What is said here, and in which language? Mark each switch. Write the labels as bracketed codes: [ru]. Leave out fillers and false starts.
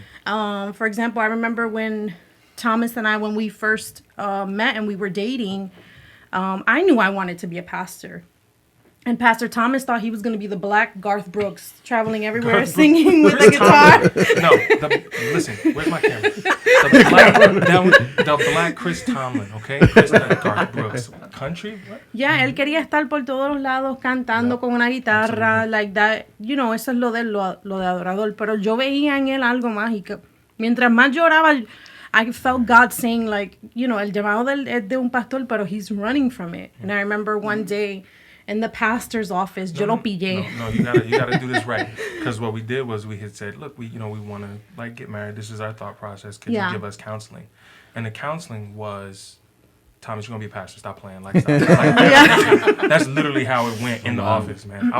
[en] For example, I remember when Thomas and I, when we first met and we were dating, I knew I wanted to be a pastor. And Pastor Thomas thought he was going to be the black Garth Brooks, traveling everywhere, singing with a guitar. Listen, where's my camera? The black Chris Tomlin, okay? Garth Brooks. Country? What? [es] Yeah, él quería estar por todos los lados cantando con una guitarra, [en] like that. You know, [es] eso es lo de adorador. Pero yo veía en él algo más y que mientras más lloraba, [en] I felt God saying, like, you know, [es] el llamado es de un pastor, pero [en] he's running from it. And I remember one day, in the pastor's office, [es] yo lo pillé. [en] No, you gotta do this right. Because what we did was we had said, look, we want to like get married. This is our thought process. Could you give us counseling? And the counseling was, Thomas, you're gonna be a pastor. Stop playing. Like, that's literally how it went in the office, man.